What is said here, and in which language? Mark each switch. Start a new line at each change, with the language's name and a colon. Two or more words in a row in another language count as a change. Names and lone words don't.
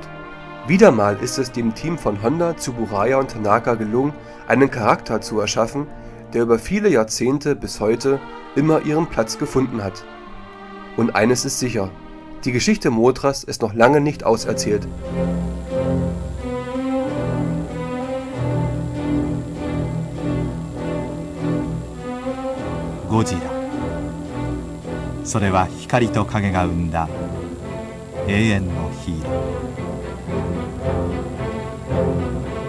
German: Wieder mal ist es dem Team von Honda, Tsuburaya und Tanaka gelungen, einen Charakter zu erschaffen, der über viele Jahrzehnte bis heute immer ihren Platz gefunden hat. Und eines ist sicher, die Geschichte Mothras ist noch lange nicht auserzählt. Godzilla.
Japanese: それは光と影が生んだ永遠のヒーロー。